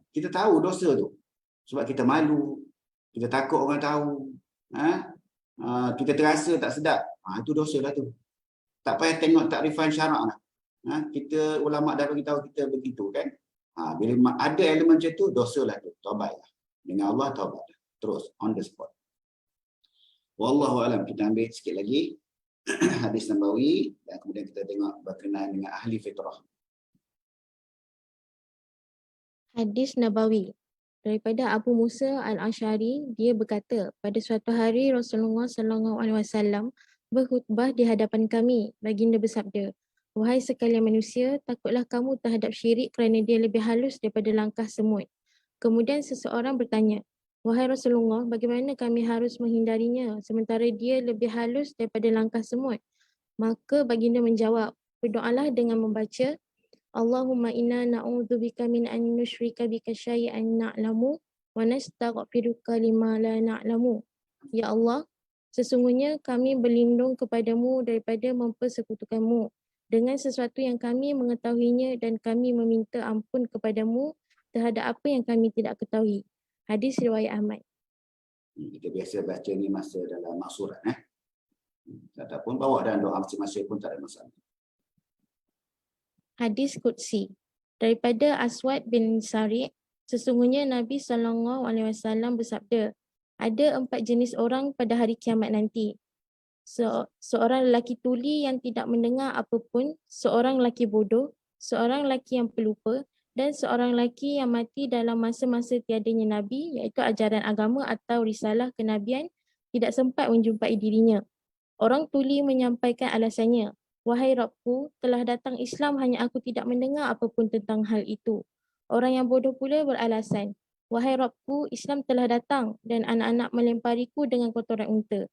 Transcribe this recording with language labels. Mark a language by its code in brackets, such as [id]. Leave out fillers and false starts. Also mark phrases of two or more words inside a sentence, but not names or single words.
[ms] Kita tahu dosa tu. Sebab kita malu. Kita takut orang tahu. Kita terasa tak sedap. Itu dosa lah tu. Tak payah tengok takrifan syarak lah. Kita ulama' dah bagi tahu kita begitu kan. Bila ada elemen macam tu, dosa lah tu. Taubat lah. Dengan Allah taubat lah. Terus [en] on the spot. [ar] والله أعلم. [ms] Kita ambil sikit lagi hadis Nabawi dan kemudian kita tengok berkenaan dengan ahli fitrah. Hadis Nabawi daripada Abu Musa Al-Asy'ari, dia berkata, pada suatu hari Rasulullah [ar] صلى الله عليه وسلم [ms] berkhutbah di hadapan kami. Baginda bersabda, wahai sekalian manusia, takutlah kamu terhadap syirik kerana dia lebih halus daripada langkah semut. Kemudian seseorang bertanya, wahai Rasulullah, bagaimana kami harus menghindarinya sementara dia lebih halus daripada langkah semut? Maka baginda menjawab, berdoalah dengan membaca, [ar] اللهم إنا نعوذ بك من أن نشرك بك شيئا نعلم ونستغفرك لما لا نعلم. [ms] Ya Allah, sesungguhnya kami berlindung kepadamu daripada mempersekutukanmu dengan sesuatu yang kami mengetahuinya dan kami meminta ampun kepadamu terhadap apa yang kami tidak ketahui. Hadis riwayat Ahmad. Kita biasa baca ni masa dalam maksurat. Ataupun bawa dalam doa masing-masing pun tak ada masalah. Hadis Qudsi daripada Aswad bin Sari', sesungguhnya Nabi SAW bersabda, ada 4 jenis orang pada hari kiamat nanti. Seorang lelaki tuli yang tidak mendengar apapun, seorang lelaki bodoh, seorang lelaki yang pelupa, dan seorang lelaki yang mati dalam masa-masa tiadanya Nabi, iaitu ajaran agama atau risalah kenabian, tidak sempat menjumpai dirinya. Orang tuli menyampaikan alasannya, wahai Rabbku, telah datang Islam, hanya aku tidak mendengar apapun tentang hal itu. Orang yang bodoh pula beralasan, wahai Rabbku, Islam telah datang dan anak-anak melempariku dengan kotoran unta.